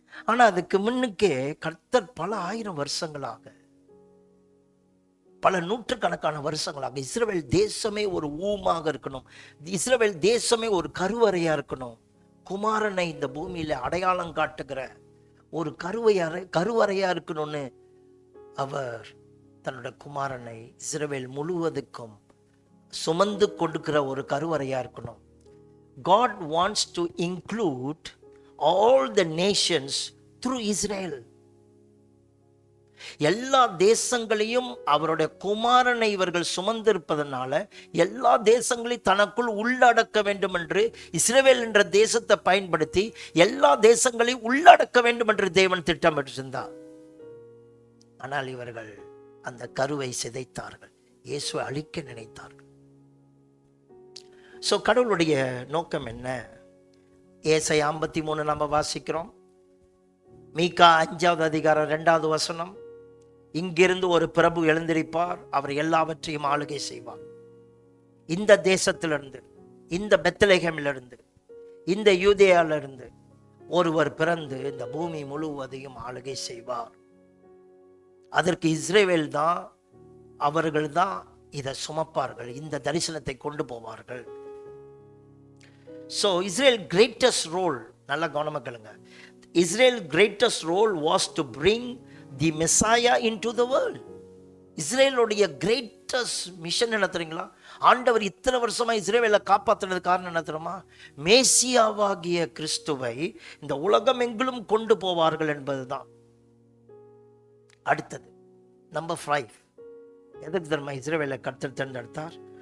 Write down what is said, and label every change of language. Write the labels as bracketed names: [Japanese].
[Tamil] ஆனா அதுக்கு முன்னுக்கே கர்த்தர் பல ஆயிரம் வருஷங்களாக, பல நூற்றுக்கணக்கான வருஷங்களாக இஸ்ரவேல் தேசமே ஒரு ஊமாக இருக்கணும், இஸ்ரவேல் தேசமே ஒரு கருவறையா இருக்கணும், குமாரனை இந்த பூமியில அடையாளம் காட்டுகிற ஒரு கருவறையா இருக்கணும்னு அவர் தன்னோட குமாரனை இஸ்ரவேல் முழுவதுக்கும் சுமந்து கொடுக்கிற ஒரு கருவறையா இருக்கணும். [English] God wants to include all the nations through Israel. [Tamil] எல்லா தேசங்களையும் அவருடைய குமாரனை இவர்கள் சுமந்திருப்பதனால எல்லா தேசங்களையும் தனக்குள் உள்ளடக்க வேண்டும் என்று இஸ்ரவேல் என்ற தேசத்தை பயன்படுத்தி எல்லா தேசங்களையும் உள்ளடக்க வேண்டும் என்று தேவன் திட்டமிட்டிருந்தார். ஆனால் இவர்கள் அந்த கருவை சிதைத்தார்கள், இயேசுவை அழிக்க நினைத்தார்கள். ஸோ கடவுளுடைய நோக்கம் என்ன? ஏசாயா 53 நம்ம வாசிக்கிறோம். மீகா 5வது அதிகாரம் 2வது வசனம், இங்கிருந்து ஒரு பிரபு எழுந்திருப்பார், அவர் எல்லாவற்றையும் ஆளுகை செய்வார். இந்த தேசத்திலிருந்து, இந்த பெத்லெகேமிலிருந்து, இந்த யூதேயாவிலிருந்து ஒருவர் பிறந்து இந்த பூமி முழுவதையும் ஆளுகை செய்வார். அதற்கு இஸ்ரவேல் தான், அவர்கள் தான் இதை சுமப்பார்கள், இந்த தரிசனத்தை கொண்டு போவார்கள். [English] So Israel greatest role, [Tamil] நல்ல கவனமா கேளுங்க, [English] Israel greatest role was to bring the Messiah into the world. [Tamil] இஸ்ரேலுடைய கிரேட்டஸ்ட் மிஷன் என்ன தெரியுங்களா? ஆண்டவர் இத்தனை வருஷமா இஸ்ரேலை காப்பாற்றுறது காரணம் என்ன தெரியுமா? மேசியாவாகிய கிறிஸ்துவை இந்த உலகம் எங்கிலும் கொண்டு போவார்கள் என்பதுதான். அடுத்தது நம்பர் 5, எதுக்கு தெரியுமா இஸ்ரேலை கர்த்தர் தேர்ந்தெடுத்தார்?